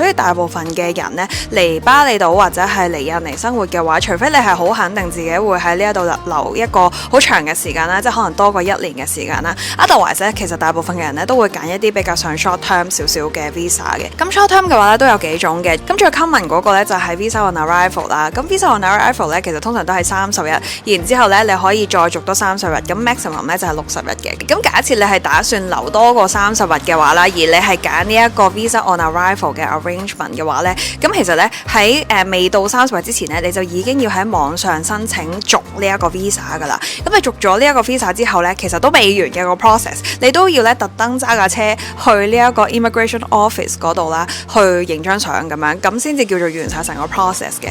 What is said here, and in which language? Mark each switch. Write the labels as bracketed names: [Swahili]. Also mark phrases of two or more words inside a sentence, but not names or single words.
[Cantonese] 所以大部分嘅人呢，嚟巴厘島或者係嚟印尼生活嘅話，除非你係好肯定自己會喺呢一度留一個好長嘅時間啦，即係可能多過1年嘅時間啦。Otherwise 咧，其實大部分嘅人咧都會揀一啲比較上 [English] short term [Cantonese] 少少嘅 visa 嘅。咁 [English] short term [Cantonese] 嘅話咧都有幾種嘅。咁最 common 嗰個咧就係 [English] visa on arrival [Cantonese] 啦。咁 [English] visa on arrival [Cantonese] 咧其實通常都係30日，然之後咧你可以再續多30日。咁 maximum 咧就係60日嘅。咁假設你係打算留多過30日嘅話啦，而你係揀呢一個 [English] visa on arrival [Cantonese] 嘅 arrangement 嘅話咧，咁其實咧喺未到30日之前咧，你就已經要喺網上申請續呢一個 visa 噶啦。咁你續咗呢一個 visa 之後咧，其實都未完嘅個 process， 你都要咧特登揸架車去呢一個 [English] immigration office [Cantonese] 嗰度啦，去影張相咁樣，咁先至叫做完晒成個 process 嘅。